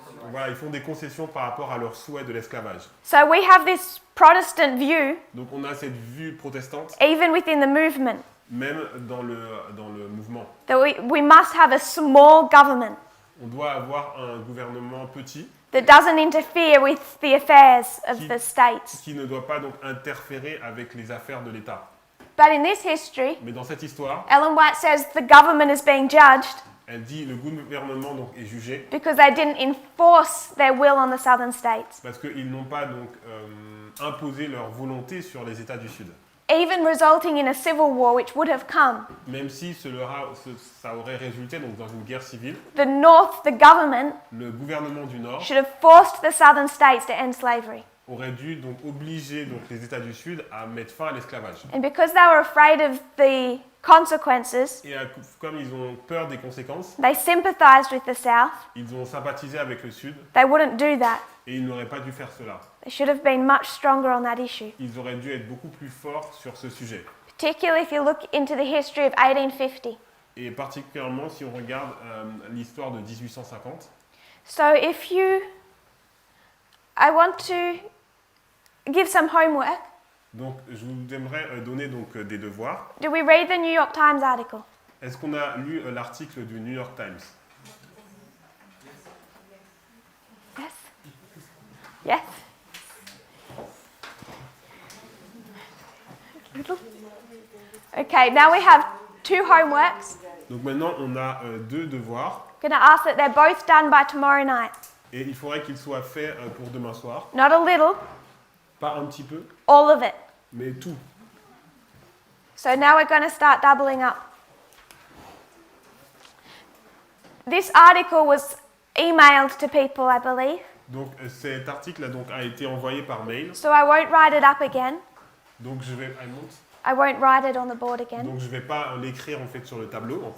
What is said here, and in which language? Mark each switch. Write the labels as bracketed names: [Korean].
[French] Voilà, ils font des concessions par rapport à leur souhait de l'esclavage. [English] So we have this Protestant view, [French] Donc on a cette vue protestante, [English] even within the movement, [French] même dans le mouvement. [English] that we must have a small government [French] On doit avoir un gouvernement petit [English] that doesn't interfere with the affairs of the states. [French] qui ne doit pas donc interférer avec les affaires de l'État. [English] But in this history, [French] Mais dans cette histoire, [English] Ellen White says the government is being judged [French] elle dit le gouvernement donc est jugé [English] because they didn't enforce their will on the southern states, [French] parce qu'ils n'ont pas donc imposé leur volonté sur les États du Sud. [English] even resulting in a civil war which would have come. [French] Même si ça aurait résulté donc dans une guerre civile, [English] The North, the government, [French] le gouvernement du Nord [English] should have forced the southern states to end slavery. [French] aurait dû donc obliger donc les États du Sud à mettre fin à l'esclavage. [English] And because they were afraid of the consequences, [French] Et comme ils ont peur des conséquences, [English] they sympathized with the South. [French] ils ont sympathisé avec le Sud [English] They wouldn't do that. [French] et ils n'auraient pas dû faire cela. [English] They should have been much stronger on that issue, [French] Ils auraient dû être beaucoup plus forts sur ce sujet. [English] particularly if you look into the history of 1850. [French] Et particulièrement si on regarde l'histoire de 1850. [English] So I want to give some homework. [French] Donc je vous aimerais donner donc des devoirs. [English] Did we read the New York Times article? [French] Est-ce qu'on a lu l'article du New York Times? [English] Yes. Yes. Okay, now we have 2 homeworks. [French] Donc maintenant on a 2 devoirs [English] I'm going to ask that they're both done by tomorrow night. [French] et il faudrait qu'ils soient faits pour demain soir. [English] Not a little, [French] Pas un petit peu, [English] all of it. [French] mais tout. [English] So now we're going to start doubling up. This article was emailed to people, I believe. [French] Donc cet article a été envoyé par mail. [English] So I won't write it up again. [French] Donc je vais [English] I won't write it on the board again. [French] donc je vais pas l'écrire en fait sur le tableau encore.